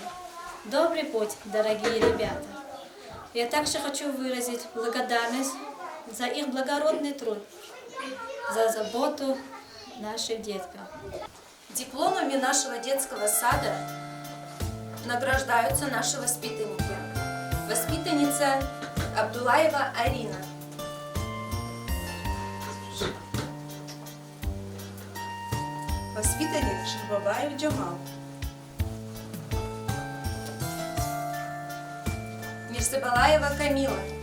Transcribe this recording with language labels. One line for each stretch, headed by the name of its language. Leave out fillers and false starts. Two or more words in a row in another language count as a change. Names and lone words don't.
Russian: Добрый путь, дорогие ребята! Я также хочу выразить благодарность за их благородный труд, за заботу наших деткам. Дипломами нашего детского сада награждаются наши воспитанники. Воспитанница Абдулаева Арина. Воспитанник Шахбабаев Джамал. Мирсабалаева Камила.